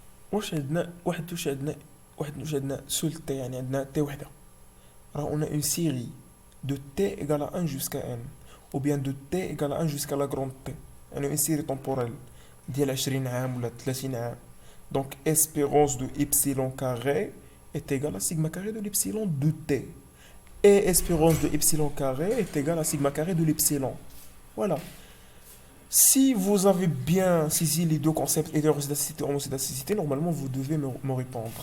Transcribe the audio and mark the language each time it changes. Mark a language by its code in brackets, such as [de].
[ar] واش عندنا سول تي، يعني عندنا تي وحده. راه [fr] on a une série de t égale à 1 jusqu'à n, ou bien de t égale à 1 jusqu'à la grande t. [ar] يعني [fr] une série temporelle [ar] ديال 20 عام ولا 30 عام. [fr] Donc espérance de epsilon carré est égale à sigma carré de l'epsilon de t. Et espérance de epsilon carré est égale à sigma carré de l'epsilon. Voilà. Si vous avez bien saisi les deux concepts, hétérocédacité et homocédacité, normalement vous devez me répondre.